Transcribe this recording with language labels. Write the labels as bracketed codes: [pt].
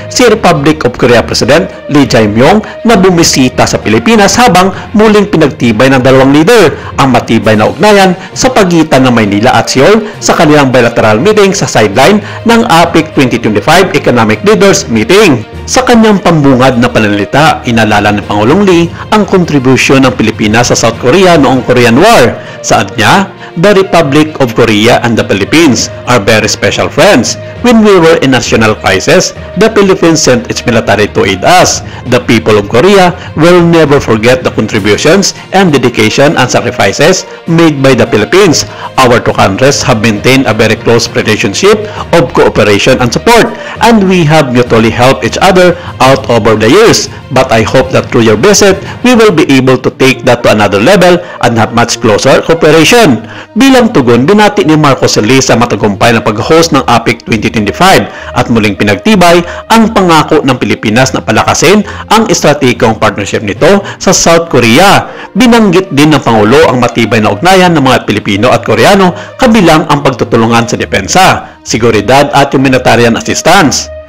[tl] si Republic of Korea President Lee Jae-myung na bumisita sa Pilipinas habang muling pinagtibay ng dalawang leader ang matibay na ugnayan sa pagitan ng Maynila at Seoul sa kanilang bilateral meeting sa sideline ng APEC 2025 Economic Leaders Meeting. Sa kanyang pambungad na pananalita, inalala ni Pangulong Lee ang kontribusyon ng Pilipinas sa South Korea noong Korean War. Saad niya, [en] the Republic of Korea and the Philippines are very special friends. When we were in national crisis, the Philippines sent its military to aid us. The people of Korea will never forget the contributions and dedication and sacrifices made by the Philippines. Our two countries have maintained a very close relationship of cooperation and support, and we have mutually helped each other out over the years. But I hope that through your visit, we will be able to take that to another level and have much closer cooperation. [tl] Bilang tugon, binati ni Marcos Lee sa matagumpay na pag-host ng APEC 2025 at muling pinagtibay ang pangako ng Pilipinas na palakasin ang estratehikong partnership nito sa South Korea. Binanggit din ng Pangulo ang matibay na ugnayan ng mga Pilipino at Koreano kabilang ang pagtutulungan sa depensa, seguridad at humanitarian assistance.